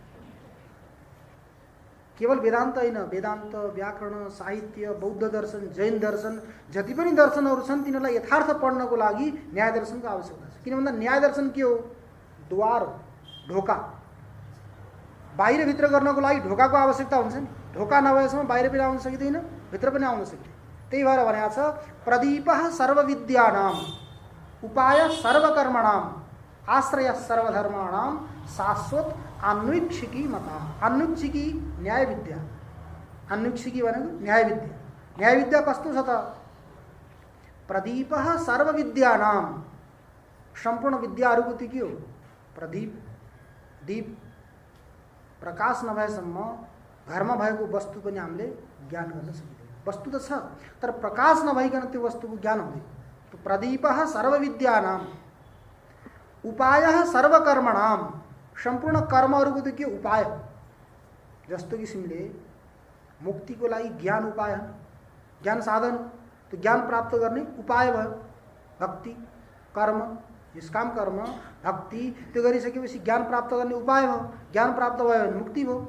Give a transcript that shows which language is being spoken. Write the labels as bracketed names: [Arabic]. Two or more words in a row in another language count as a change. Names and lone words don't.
[Nepali] केवल वेदान्त होइन, वेदान्त, व्याकरण, साहित्य, बौद्ध दर्शन, जैन दर्शन, जति पनि दर्शनहरू छन् तिनीहरूलाई यथार्थ पढ्नको लागि न्याय दर्शनको आवश्यकता छ। किन भन्दा न्याय दर्शन के हो? द्वार, ढोका। बाहिर भित्र गर्नको लागि ढोकाको आवश्यकता हुन्छ नि। ढोका नभएसम्म बाहिर पनि आउन सकिँदैन, भित्र पनि आउन सकिँदैन। त्यही भएर भनेको छ [Sanskrit] प्रदीपः सर्वविद्यानां उपाय सर्वकर्मणां आश्रय सर्वधर्माणां शाश्वत अन्वीक्षिकी मता। [Nepali] अन्वीक्षिकी न्याय विद्या, अन्वीक्षिकी भनेको न्याय विद्या। न्याय विद्या कस्तो छ त? [Sanskrit] प्रदीपः सर्वविद्यानां, [Nepali] सम्पूर्ण विद्याहरूको त्यो के हो? प्रदीप, दीप। प्रकाश नभएसम्म घरमा भएको वस्तु पनि हामीले ज्ञान गर्न सकिँदैन। वस्तु त छ तर प्रकाश नभइकन त्यो वस्तुको ज्ञान हुँदैन। [Sanskrit] तो प्रदीपः सर्वविद्यानां उपायः सर्वकर्मणां, [Nepali] सम्पूर्ण कर्महरूको त के उपाय? जस्तो किसिमले मुक्तिको लागि ज्ञान उपाय, ज्ञान साधन, तो ज्ञान प्राप्त गर्ने उपाय भयो भक्ति कर्म, निष्काम कर्म भक्ति। त्यो गरिसकेपछि ज्ञान प्राप्त गर्ने उपाय भयो। ज्ञान प्राप्त भयो भने मुक्ति भयो।